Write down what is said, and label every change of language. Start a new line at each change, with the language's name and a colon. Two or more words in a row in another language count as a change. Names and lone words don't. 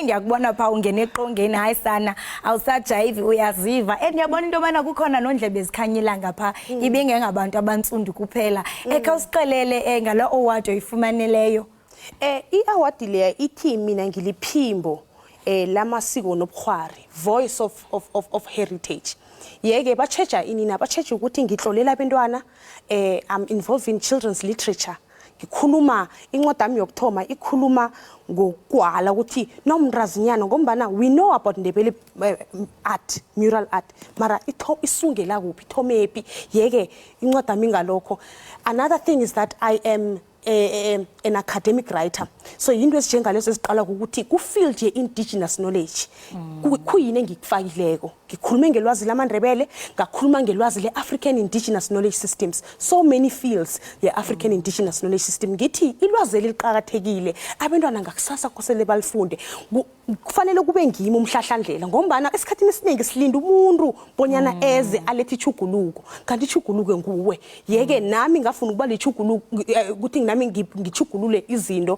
Xhosa: Ngiyakubona pha ungene eqongeni hayi sana awusajayivi uyaziva ndiyabona into yobana kukhona nondlebe ezikhanyila ngapha ibingengabantu abantsundu kuphela. Usiqelele ngala award oyifumaneleyo.
South Ndebele: I-award leya ithi mina ngiliphimbo lamasiko nobukhwari,
English: voice of heritage.
South Ndebele: Yeke bacheja inina bacheja ukuthi ngitlolela abantwana
English: I'm involved in children's literature.
South Ndebele: Ngikhuluma incwadi yami yokuthoma ikhuluma ngogwala ukuthi nomrazinyana ngombana
English: we know about Ndebele art, mural art,
South Ndebele: mara isungela kuphi ithomephi. Yeke incwadi yami ngalokho.
English: Another thing is that I am an academic writer.
South Ndebele: So into ezinjengalezo eziqala ukuthi ku field ye
English: indigenous knowledge
South Ndebele: kuyini engikufakileko. Ngikhuluma ngelwazi lamaNdebele, ngakhuluma ngelwazi le-
English: African indigenous knowledge systems. So many fields ye-African indigenous knowledge system.
South Ndebele: Ngithi ilwazi eliqhakathekile abantwana ngakusasa kosele balifunde. Kufanele kube ngimi umhlahlandlela ngombana esikhathini esiningi silinda umuntu bonyana eze alethe ichuguluko. Kanti ichuguluko nguwe. Yeke nami ngafuna ukuba lechuguluko ukuthi nami ngichugulule izinto.